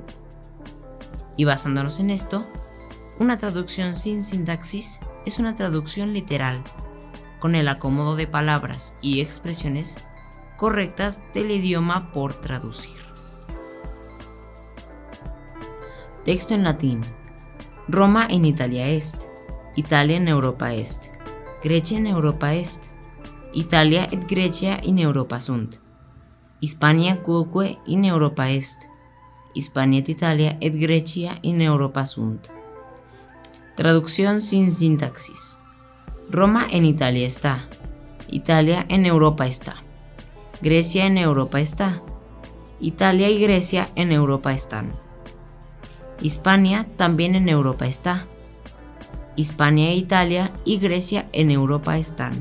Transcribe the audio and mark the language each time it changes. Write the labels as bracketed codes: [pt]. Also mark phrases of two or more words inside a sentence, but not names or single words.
[es] Y basándonos en esto, una traducción sin sintaxis es una traducción literal, con el acomodo de palabras y expresiones correctas del idioma por traducir. Texto en latín. [la] Roma in Italia est, Italia in Europa est, Grecia in Europa est, Italia et Grecia in Europa sunt, Hispania quoque in Europa est, Hispania et Italia et Grecia in Europa sunt. [es] Traducción sin sintaxis. Roma en Italia está, Italia en Europa está, Grecia en Europa está, Italia y Grecia en Europa están. Hispania también en Europa está, Hispania e Italia y Grecia en Europa están.